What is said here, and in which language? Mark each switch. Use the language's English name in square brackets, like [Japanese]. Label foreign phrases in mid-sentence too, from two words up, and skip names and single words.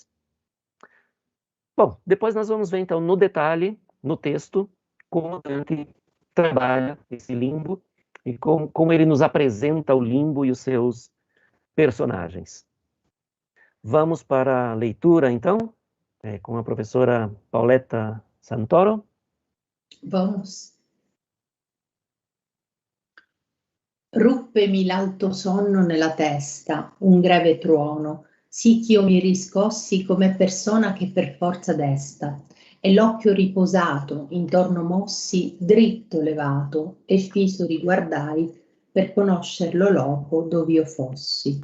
[Portuguese] Bom, depois nós vamos ver então no detalhe, no texto, como Dante trabalha esse limbo e como ele nos apresenta o limbo e os seus personagens. Vamos para a leitura, então, com a professora Paoletta Santoro. Vamos. [Italian] Ruppemi l'alto sonno nella testa, un greve tuono, sì ch'io mi riscossi come persona che per forza desta, e l'occhio riposato, intorno mossi, dritto levato, e fiso riguardai per conoscer lo loco dov'io fossi.